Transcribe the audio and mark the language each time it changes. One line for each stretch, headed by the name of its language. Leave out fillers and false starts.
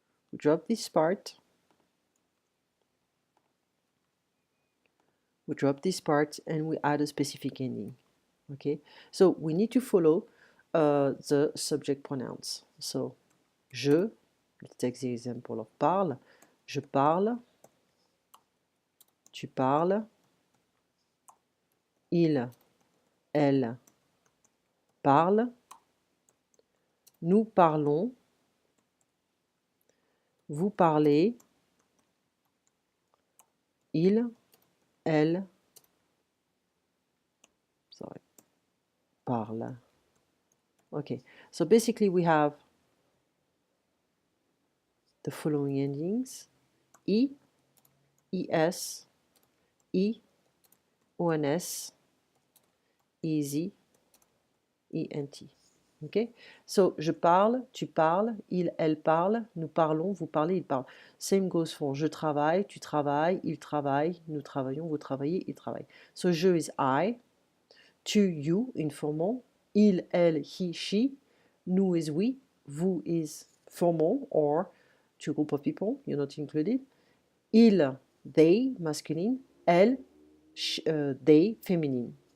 English: We drop this part. We drop this part and we add a specific ending, okay? So we need to follow the subject pronouns. So, je, let's take the example of parle.
French: Je parle, tu parles, il, elle parle, nous parlons, vous parlez, il, elle, sorry, parle.
English: Okay, so basically we have the following endings: I, es, I, ons, easy, ent. Okay, so
French: je parle, tu parles, il, elle parle, nous parlons, vous parlez, il parle.
English: Same goes for
French: je travaille, tu travailles, il travaille, nous travaillons, vous travaillez, il travaille.
English: So je is I, tu, you, informal, il, elle, he, she, nous is we, vous is formal or two group of people, you're not included. Il, they, masculine, elle, they, feminine.